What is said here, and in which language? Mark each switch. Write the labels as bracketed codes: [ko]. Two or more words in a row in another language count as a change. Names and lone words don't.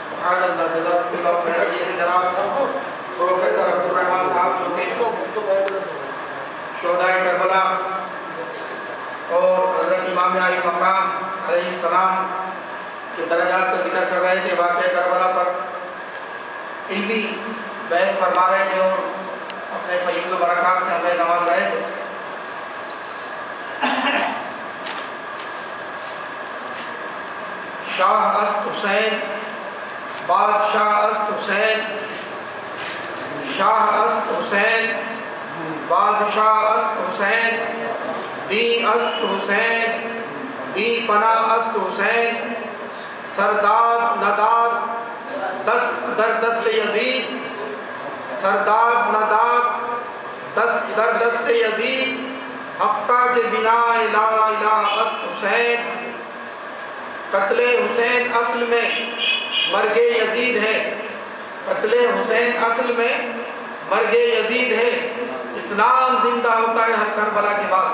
[ur] یہ جناب پروفیسر عبدالرحمان صاحب جو کہ شہدائے کربلا اور حضرت امام علی مقام علیہ السلام کے درجات کا ذکر کر رہے تھے، واقعہ کربلا پر علمی بحث فرما رہے تھے اور اپنے فیوض و برکات سے ہمیں نواز رہے تھے۔ [fa] شاہ است حسین، بادشاہ است حسین، شاہ است حسین، بادشاہ است حسین، دی است حسین، دی پناہ است حسین، سرداد نداد دست در دست یزید، سرداد نداد دست در دست یزید، حقہ کے بنا لا الہ است حسین۔ [ur] قتل حسین اصل میں مرگ یزید ہے، قتل حسین اصل میں مرگ یزید ہے، اسلام زندہ ہوتا ہے ہر کربلا کے بعد۔